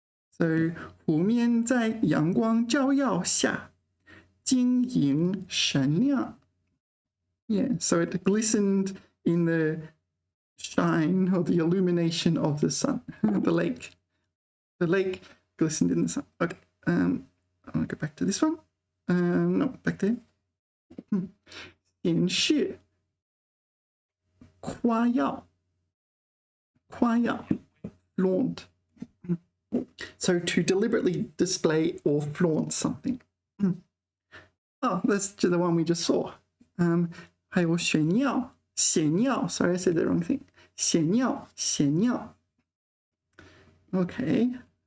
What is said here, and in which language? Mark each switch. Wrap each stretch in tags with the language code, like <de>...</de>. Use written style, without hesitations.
<en>So</en> <zh>湖面在阳光照耀下晶莹闪亮</zh> <en>Yeah, so it glistened in the shine or the illumination of the sun. The lake. The lake glistened in the sun. Okay, I want to go back to this one. No, back there.</en> <zh>显示夸耀 flaunt.</zh> <en>So to deliberately display or flaunt something. Oh, that's the one we just saw.</en> <zh>还有炫耀</zh> <en>Sorry, I said the wrong thing.</en> <zh>显耀 Okay.</zh>